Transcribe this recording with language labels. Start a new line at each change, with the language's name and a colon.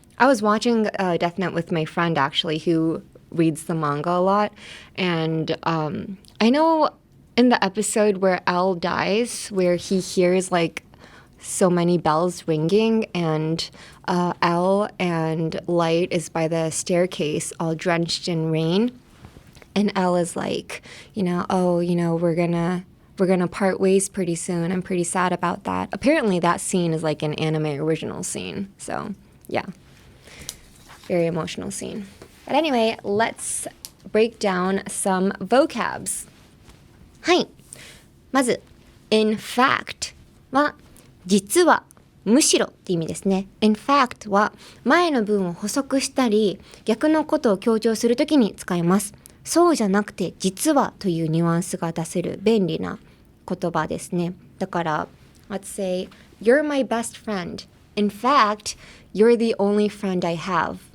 English: I was watching Death Note with my friend actually, who reads the manga a lot, and I know in the episode where L dies, where he hears like so many bells ringing, and L and Light is by the staircase all drenched in rain, and L is like, we're gonna part ways pretty soon. I'm pretty sad about that. Apparently that scene is like an anime original scene. So yeah, very emotional scene. But anyway, let's break down some vocabs.
Japanese: はい。まず in fact は実はむしろって意味ですね。 In fact は前の文を補足したり逆のことを強調するときに使います。そうじゃなくて実はというニュアンスが出せる便利な言葉ですね。だから
English: Let's say You're my best friend. In fact, you're the only friend I have.